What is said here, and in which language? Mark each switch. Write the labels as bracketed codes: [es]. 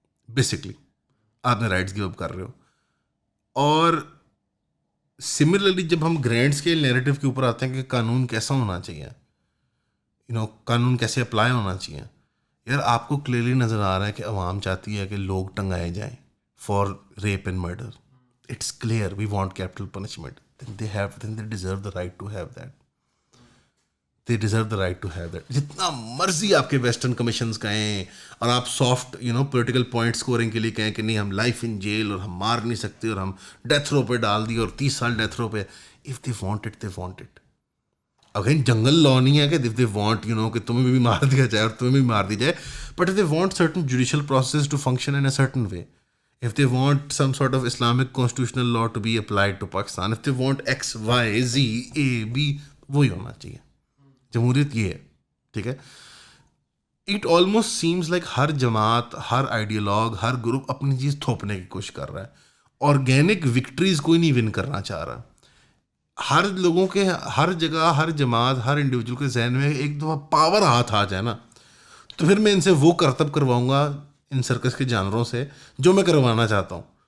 [ur] Basically آپ اپنے rights give up کر رہے ہو. اور سملرلی جب ہم گرینڈ اسکیل نیریٹو کے اوپر آتے ہیں کہ قانون کیسا ہونا چاہیے, قانون کیسے اپلائی ہونا چاہیے, یار آپ کو کلیئرلی نظر آ رہا ہے کہ عوام چاہتی ہے کہ لوگ ٹنگائے جائیں for rape and murder. It's clear we want capital punishment. [en] then they deserve the right to have that. They deserve the right to have that. [ur] جتنا مرضی آپ کے ویسٹرن کمیشنز کہیں اور آپ سافٹ پولیٹیکل پوائنٹ اسکورنگ کے لیے کہیں کہ نہیں ہم لائف ان جیل اور ہم مار نہیں سکتے اور ہم ڈیتھ رو پہ ڈال دیے اور 30 سال ڈیتھ رو پہ. [en] If they want it they want it. Again جنگل law نہیں ہے کہ if they want کہ تمہیں بھی مار دیا جائے اور تمہیں بھی مار دی جائے, but if they want certain judicial process to function in a certain way, if they want some sort of Islamic constitutional law to be applied to Pakistan, if they want X, Y, Z, A, B, وہی ہونا چاہیے. [ur] جمہوریت یہ ہے, ٹھیک ہے. It almost seems like ہر جماعت, ہر آئیڈیالوگ, ہر group اپنی چیز تھوپنے کی کوشش کر رہا ہے. آرگینک وکٹریز کوئی نہیں ون کرنا چاہ رہا. ہر لوگوں کے, ہر جگہ, ہر جماعت, ہر انڈیویجول کے ذہن میں ایک دفعہ پاور ہاتھ آ جائے نا, تو پھر میں ان سے وہ کرتب کرواؤں گا ان سرکس کے جانوروں سے جو میں کروانا چاہتا ہوں.